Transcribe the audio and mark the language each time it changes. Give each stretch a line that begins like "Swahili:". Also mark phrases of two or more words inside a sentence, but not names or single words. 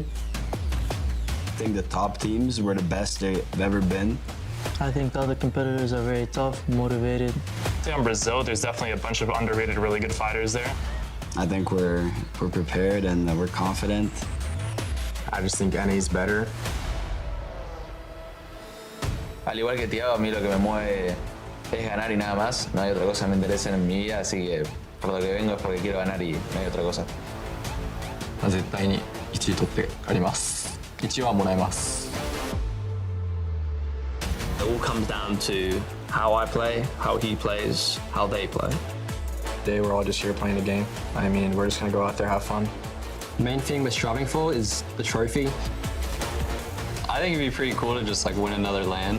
English: I think the top teams were the best they've ever been. I think the other competitors are very tough, motivated. I think in Brazil, there's definitely a bunch of underrated, really good fighters there. I think we're prepared and we're confident. I just think NA's better.
Spanish: Al igual que Thiago, a mí lo que me mueve es ganar y nada más. No hay otra cosa que me interese en mi vida, así que por lo que vengo es porque quiero ganar y no hay otra cosa.
Japanese: 絶対に1位取って帰ります。1位はもらえます。
English: It all comes down to how I play, how he plays, how they play. Today we're all just here playing the game. I mean, we're just gonna go out there, have fun. The main thing we're striving for is the trophy. I think it'd be pretty cool to just like win another LAN.